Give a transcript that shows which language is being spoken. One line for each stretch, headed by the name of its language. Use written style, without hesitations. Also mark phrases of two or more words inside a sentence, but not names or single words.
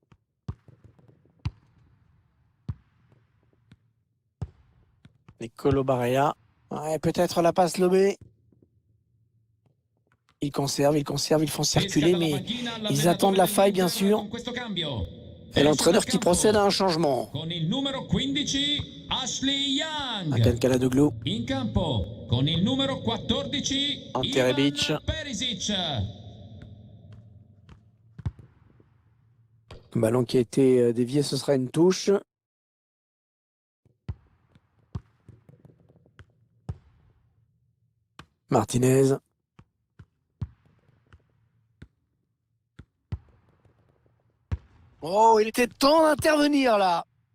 French: Nicolo Barella. Ouais, peut-être la passe lobée. Ils conservent, ils font circuler, mais ils attendent la faille, bien sûr. Et l'entraîneur qui procède à un changement.
Italian: Hakan Çalhanoğlu. In campo con il numero 14 Ante Rebic. Ivan Perisic.
French: Un ballon qui a été dévié, ce sera une touche. Martinez. Oh, il était temps d'intervenir là.